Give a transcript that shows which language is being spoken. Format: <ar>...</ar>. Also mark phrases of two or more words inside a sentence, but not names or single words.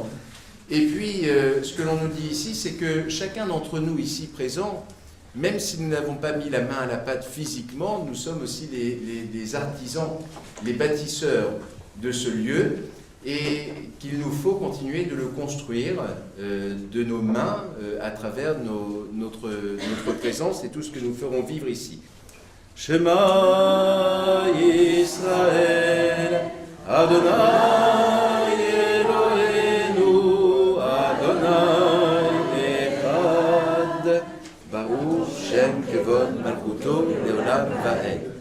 <fr>Et puis, ce que l'on nous dit ici, c'est que chacun d'entre nous ici présents, même si nous n'avons pas mis la main à la pâte physiquement, nous sommes aussi les artisans, les bâtisseurs de ce lieu. et qu'il nous faut continuer de le construire de nos mains à travers notre présence et tout ce que nous ferons vivre ici.</fr> <he>שמע ישראל, אדוני אלוהינו, אדוני אחד, ברוך שם כבוד מלכותו לעולם ועד.</he>